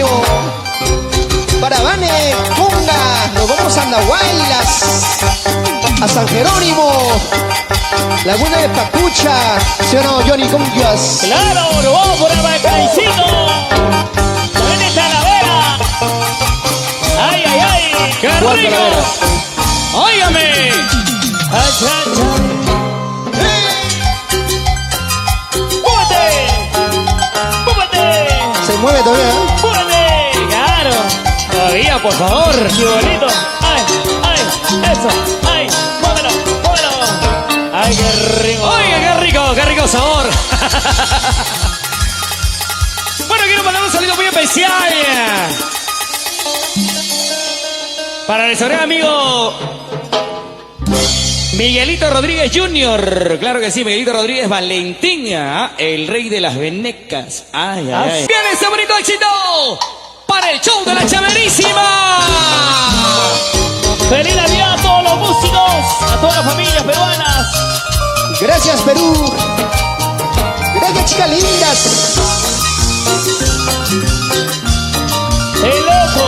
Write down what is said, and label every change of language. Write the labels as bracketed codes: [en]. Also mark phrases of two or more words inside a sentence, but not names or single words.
[es] Para Vane Conga, nos vamos a Andahuaylas. A San Jerónimo, Laguna de Pacucha. ¿Sí o no, Johnny Congas? Claro, nos vamos por el Balcancito. Ven esta Talavera. Ay, ay, ay. ¡Qué Guarda rico! la vera. ¡Óigame! Ay, ay, ay. ¡Púmate! Se mueve todavía, ¿eh? ¡Púmate! ¡Claro! Todavía, por favor. ¡Qué bonito! ¡Ay, ay! ¡Eso! ¡Ay! ¡Muévelo! ¡Muévelo! ¡Ay, qué rico! Oiga, qué rico sabor. Bueno, quiero mandar un saludo muy especial para nuestro gran amigo Miguelito Rodríguez Jr. Claro que sí, Miguelito Rodríguez Valentín, ¿ah? El rey de las venecas. Ay, ay, ay. Viene ese bonito éxito para el show de la Chaverísima. ¡Feliz Navidad a todos los músicos! ¡A todas las familias peruanas! Gracias, Perú. Gracias, chicas lindas. ¡El loco!